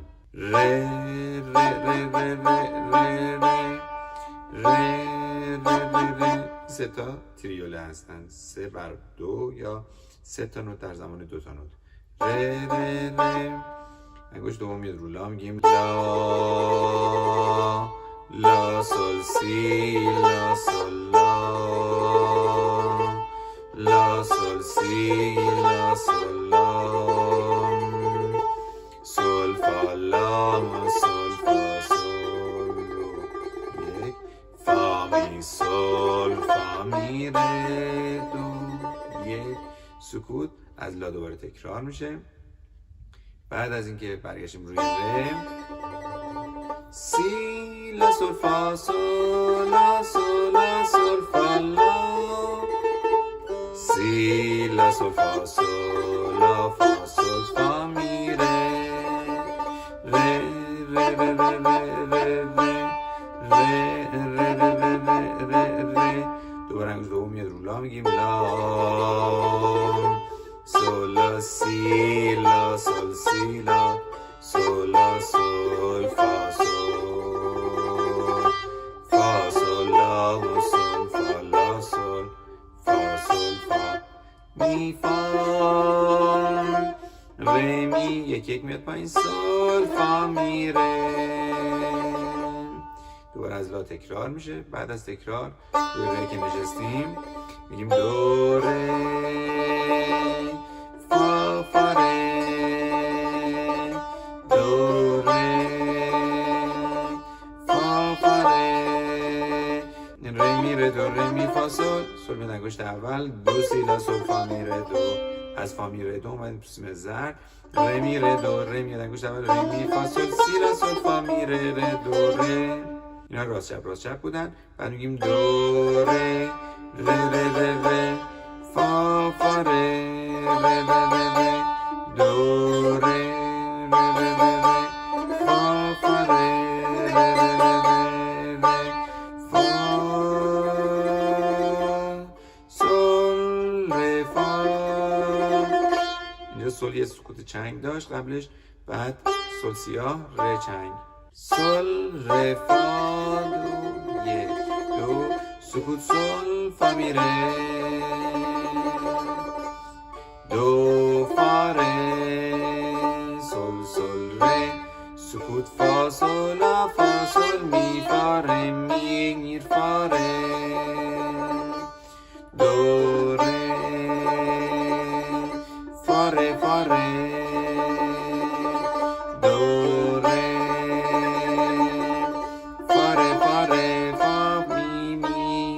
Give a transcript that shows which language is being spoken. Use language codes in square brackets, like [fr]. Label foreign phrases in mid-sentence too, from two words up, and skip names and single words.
[fa] ره ره ره ره ره ره ره ره ره. سه تا تریوله هستند، 3 بر 2 یا 3 تا نوت در زمان 2 تا نوت. ره ره ره. انگشت دوم میاد رو لا، میگیم لا لا سول سی لا سول لا لا سول سی لا سول لا سول فا لا سول فا سول دو. یک فا می سول فا می ره دو. یک سکوت از لا دوباره تکرار میشه. بعد از اینکه برگشتیم روی ره، سی لا سول فا سول لا سول لا سول فا لا سی لا سول فا سول لا فا سول فا می ره ره ره ره ره ره ره ره ره. دوباره انگشت دوم میاد رو لا، میگیم لا سول لا سی لا سول سی لا سول لا سول فا سول فا سول لا سول فا لا سول فا سول فا می فا ره می. یک یک میاد پایین، سول فا می ره. دوباره از لا تکرار میشه. بعد از تکرار روی ره که نشستیم میگیم دو ره فا فا ره دو ره فا فا ره ره می ره دو ره می فا سول. سول میاد انگشت اول، دو سی لا سول فا می ره دو. از فا می ره دو اومدیم تو سیم زرد. ره می ره دو ره میاد انگشت اول، ره می فا سول سی لا سول فا می ره ره دو ره. اینا راست چپ بودن. بعد میگیم دو ره ره ره ره ره فا فا ره ره ره ره ره دو ره ره ره ره ره فا فا ره ره ره ره ره فا سول ره فا. اینجا سول یه سکوت چنگ داشت قبلش، بعد سول سیاه ره چنگ. سول ره فا دو. یک دو سکوت سول فا می ره دو فا ره سول سول ره سکوت فا سول لا فا سول می فا ره می میر فا ره دو ره فا ره فا ره دو ره فا ره فا ره فا می می.